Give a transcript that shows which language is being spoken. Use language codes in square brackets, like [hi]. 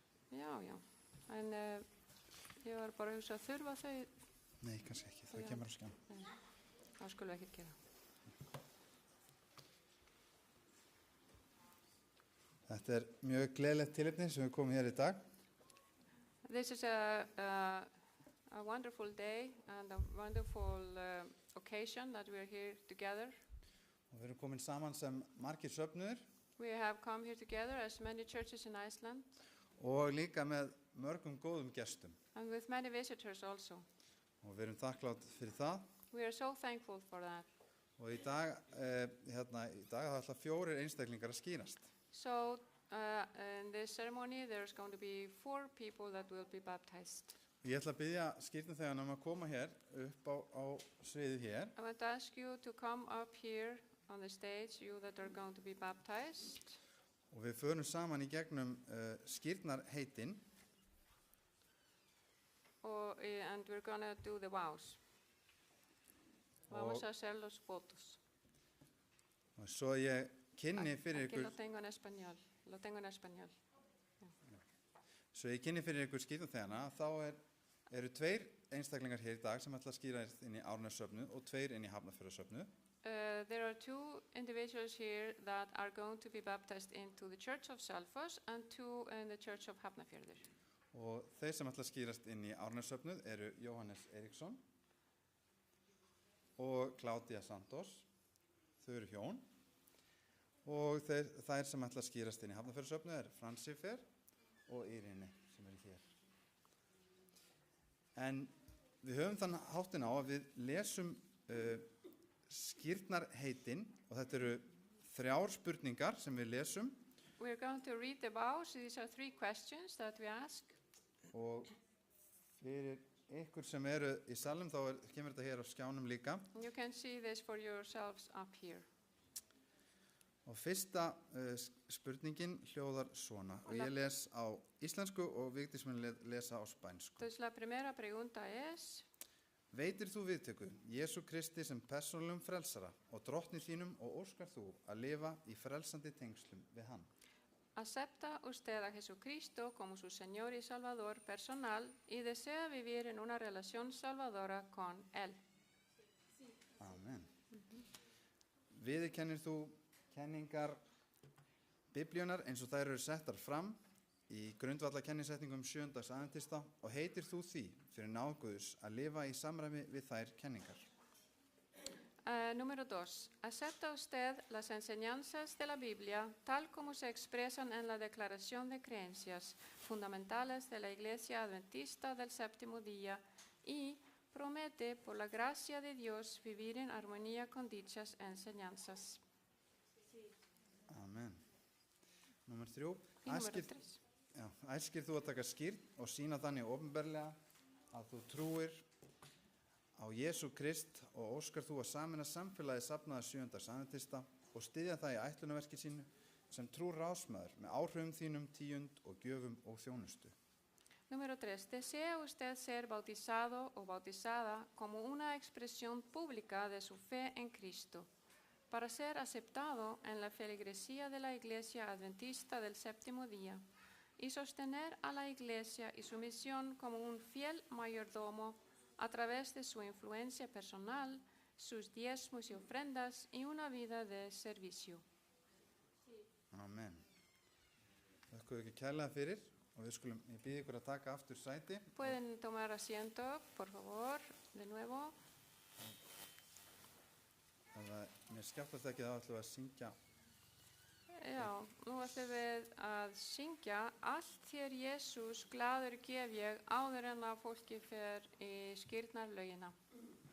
[is] Já. En ég var bara að hugsa að þurfa þau, Nei, kannski ekki, það Já. kemur á skján. það skulum við ekkert gera. Þetta er mjög gleðilegt tilefni sem við komum hér í dag. [en] This is a wonderful day and a wonderful occasion that we are here together. [is] Og við erum komin saman sem margir söfnuðir [en] We have come here together as many churches in Iceland [is] og líka með mörgum góðum gestum. [en] and with many visitors also. [is] Og við erum þakklátt fyrir það. [en] We are so thankful for that. [is] Og í dag það ætla 4 einstaklingar að skýrast. [en] So in this ceremony there's going to be 4 people that will be baptized. [is] Ég ætla að biðja skírnarþegann að koma hér upp á sviðið hér. [en] I want to ask you to come up here on the stage, you that are going to be baptized. [is] Og við förum saman í gegnum skírnarheitin [en] And we're going to do the vows. [es] Vamos a hacer los votos. [is] og svo ég kynni fyrir [es] Aquí lo [is] ykkur [es] tengo en español. Lo tengo en español. [is] Svo ég kynni fyrir ykkur skírnarþegana, þá eru 2 einstaklingar hér í dag sem ætla að skýrast inn í Árnessöfnuð og 2 inn í Hafnarfjarðarsöfnuð. [en] There are 2 individuals here that are going to be baptized into the Church of Selfoss and 2 in the Church of Hafnarfjörður. [is] Og þeir sem ætla að skýrast inn í Árnessöfnuð eru Jóhannes Eriksson og Claudia Santos. Þau eru hjón. Og þær sem ætla að skýrast inn í Hafnarfjarðarsöfnuð eru Fransifer og Irene sem eru hér. En við höfum þann háttin á að við lesum skírnarheitin og þetta eru 3 spurningar sem við lesum We're going to read the vows. These are 3 questions that we ask. og fyrir ykkur sem eru í salnum þá kemur þetta hér á skjánum líka. You can see this for yourselves up here. Og fyrsta spurningin hljóðar svona og ég les á íslensku og Vigdís mun lesa á spænsku. [es] Entonces la primera pregunta es, [is] Veitir þú viðtöku Jesú Kristi sem persónulegum frelsara og drottni þínum og óskar þú að lifa í frelsandi tengslum við hann? [es] ¿acepta usted a Jesucristo como su Señor y Salvador personal y desea vivir en una relación salvadora con Él? Amen. [is] Viðurkennir þú kenningar Biblíunar eins og þær eru settar fram í grundvallakennisetningum 7. aðventista og heitir þú því fyrir náð Guðs að lifa í samræmi við þær kenningar? [es] Número 2. ¿Acepta usted las enseñanzas de la Biblia tal como se expresan en la Declaración de Creencias Fundamentales de la Iglesia Adventista del Séptimo Día y promete por la gracia de Dios vivir en armonía con dichas enseñanzas? [is] Amen. Númer 3. [es] Y número 3. [is] Æskir þú að taka skírn og sína þannig opinberlega að þú trúir á Jesú Krist og óskar þú að sameina samfélagið safnaða 7. aðventista og styðja það í ætlunarverki sínu sem trúr ráðsmaður með áhrifum þínum, tíund og gjöfum og þjónustu. [es] Número 3. ¿Desea usted ser bautizado o bautizada como una expresión pública de su fe en Cristo para ser aceptado en la feligresía de la Iglesia Adventista del Séptimo Día y sostener a la Iglesia y su misión como un fiel mayordomo a través de su influencia personal, sus diezmos y ofrendas y una vida de servicio? Amen. [is] Þakka ekki kærlega fyrir og ég býð ykkur að taka aftur sæti. [es] Pueden tomar asiento, por favor, de nuevo. [is] Mér skjáttast ekki þá ætlum við að syngja. Já, nú ætlum við að syngja Allt þér Jesús, glaður gef ég, áður en að fólki fer í skírnarlögina. Allt